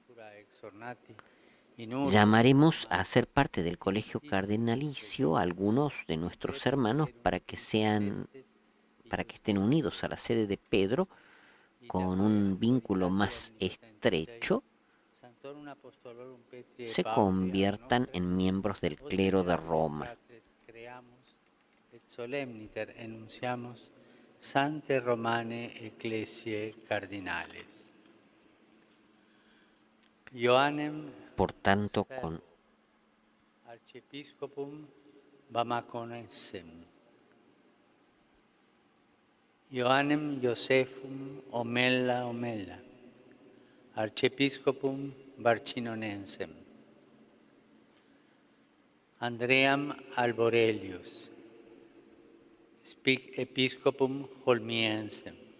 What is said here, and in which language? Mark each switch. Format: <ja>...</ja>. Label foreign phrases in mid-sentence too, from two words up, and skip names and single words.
<es>Llamaremos a ser parte del colegio cardenalicio a algunos de nuestros hermanos para que estén unidos a la sede de Pedro con un vínculo más estrecho, se conviertan en miembros del clero de Roma.</es> <la>Sante Romane Ecclesiae Cardinales. Ioannem,</la> <es>por tanto, con</es> <la>Archiepiscopum Bamaconensem. Ioannem Josephum Omella, Archiepiscopum Barcinonensem. Andream Alborelius, Episcopum Holmiensem.</la>